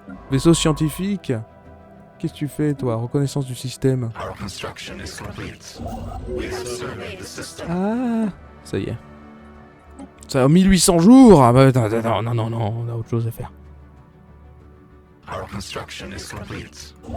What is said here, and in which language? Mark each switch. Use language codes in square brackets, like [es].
[fr] Vaisseau scientifique. Qu'est-ce que tu fais, toi? Reconnaissance du système. [en] Our construction is complete. We have surveyed the system. [fr] Ah, ça y est. Ça a 1800 jours. Ah bah attends, non, on a autre chose à faire. [en] Our construction is complete.